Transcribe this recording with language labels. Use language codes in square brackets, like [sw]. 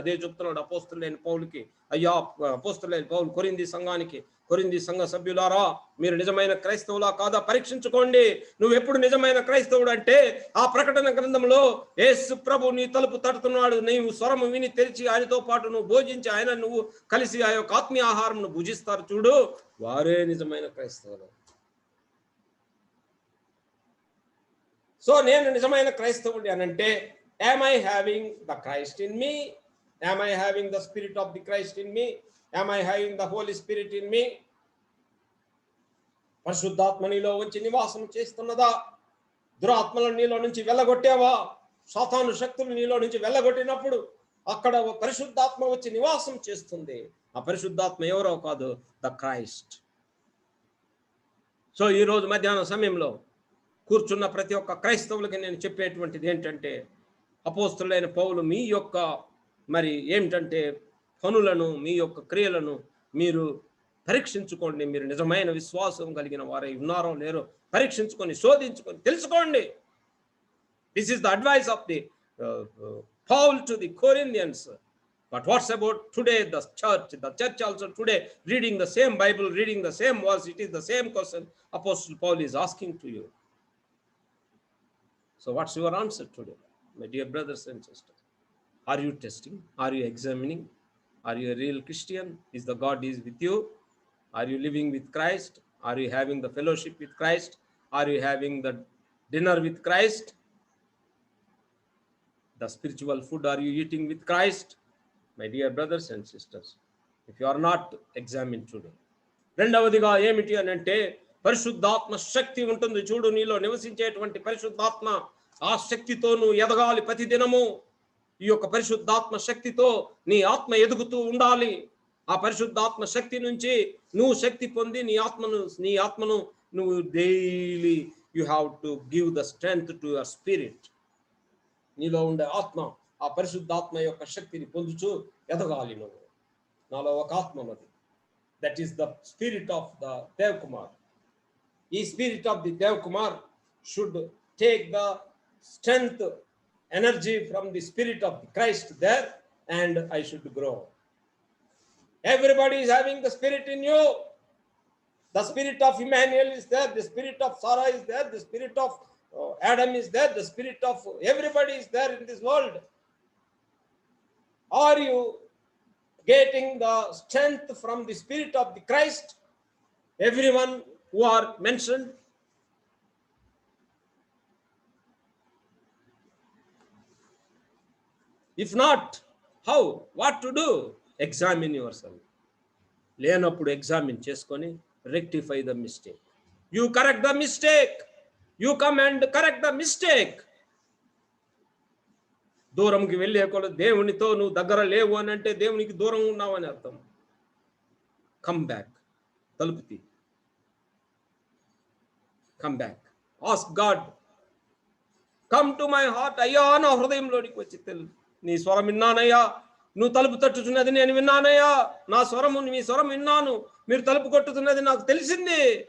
[te] అదే చెప్తున్నాడు అపోస్తలుడైన పౌలుకి. అయ్యా అపోస్తలుడైన పౌలు కొరింథీ సంఘానికి, కొరింథీ సంఘ సభ్యులారా మీరు నిజమైన క్రైస్తవులా కాదా పరీక్షించుకోండి. నువ్వు ఎప్పుడు నిజమైన క్రైస్తవుడు అంటే ఆ ప్రకటన గ్రంథంలో యేసు ప్రభు నీ తలుపు తడుతున్నాడు, నీవు స్వరము విని తెరిచి ఆయనతో పాటు నువ్వు భోజించి ఆయన నువ్వు కలిసి ఆ యొక్క ఆత్మీయ ఆహారం భుజిస్తారు చూడు, వారే నిజమైన క్రైస్తవులు. సో నేను నిజమైన క్రైస్తవుడి అనంటే [en] am I having the Christ in me? Am I having the spirit of the Christ in me? Am I having the Holy Spirit in me? [te] పరిశుద్ధాత్మ నీలో వచ్చి నివాసం చేస్తున్నదా? దురాత్మలను నీలో నుంచి వెళ్ళగొట్టావా? సాతాను శక్తులు నీలో నుంచి వెళ్ళగొట్టినప్పుడు అక్కడ పరిశుద్ధాత్మ వచ్చి నివాసం చేస్తుంది. ఆ పరిశుద్ధాత్మ ఎవరో కాదు, ద క్రైస్ట్. సో ఈరోజు మధ్యాహ్నం సమయంలో కూర్చున్న ప్రతి ఒక్క క్రైస్తవులకి నేను చెప్పేటువంటిది ఏంటంటే, అపోస్తులైన పౌలు మీ యొక్క మరి ఏమిటంటే పనులను, మీ యొక్క క్రియలను మీరు పరీక్షించుకోండి. మీరు నిజమైన విశ్వాసం కలిగిన వారై ఉన్నారో లేరో పరీక్షించుకొని, శోధించుకొని తెలుసుకోండి. [en] This is the advice of the Paul to the Corinthians. But what's about today, the church also today reading the same Bible, reading the same verse, it is the same question Apostle Paul is asking to you. So what's your answer today, my dear brothers and sisters? Are you testing? Are you examining? Are you a real Christian? Is the God is with you? Are you living with Christ? Are you having the fellowship with Christ? Are you having the dinner with Christ? The spiritual food are you eating with Christ? My dear brothers and sisters, if you are not, examine today. [te] రెండవదిగా ఏమిటి అని అంటే, పరిశుద్ధాత్మ శక్తి ఉంటుంది చూడు, నీలో నివసించేటువంటి పరిశుద్ధాత్మ, ఆ శక్తితో నువ్వు ఎదగాలి ప్రతి దినము. ఈ యొక్క పరిశుద్ధాత్మ శక్తితో నీ ఆత్మ ఎదుగుతూ ఉండాలి. ఆ పరిశుద్ధాత్మ శక్తి నుంచి నువ్వు శక్తి పొంది నీ ఆత్మను నువ్వు daily [en] You have to give the strength to your spirit. [te] నీలో ఉండే ఆత్మ, ఆ పరిశుద్ధాత్మ యొక్క శక్తిని పొందుచు ఎదగాలి నువ్వు. నాలో ఒక ఆత్మ ఉన్నది, [en] That is the spirit of the Dev Kumar. ఈ spirit of the Dev Kumar should take the strength, energy from the spirit of the Christ there, and I should grow. Everybody is having the spirit in you. The spirit of Emmanuel is there, the spirit of Sarah is there, the spirit of Adam is there, the spirit of everybody is there in this world. Are you getting the strength from the spirit of the Christ? Everyone who are mentioned. If not, how? What to do? Examine yourself. [te] లేనప్పుడు examine చేసుకొని [en] rectify the mistake. You correct the mistake. You come and correct the mistake. [te] దూరంకి వెళ్ళే కొలది దేవునితో నువ్వు దగ్గర లేవు అని అంటే దేవునికి దూరం ఉన్నావు అని అర్థం. [en] come back, [te] తలుపు తీ, [en] Come back, ask God, come to my heart. [te] అయ్యా నా హృదయంలోనికి వచ్చి తెలుసు, నీ స్వరం విన్నానయ్యా, నువ్వు తలుపు తట్టుతున్నది నేను విన్నానయ్యా, నా స్వరము మీ స్వరం విన్నాను, మీరు తలుపు కొట్టుతున్నది నాకు తెలిసింది.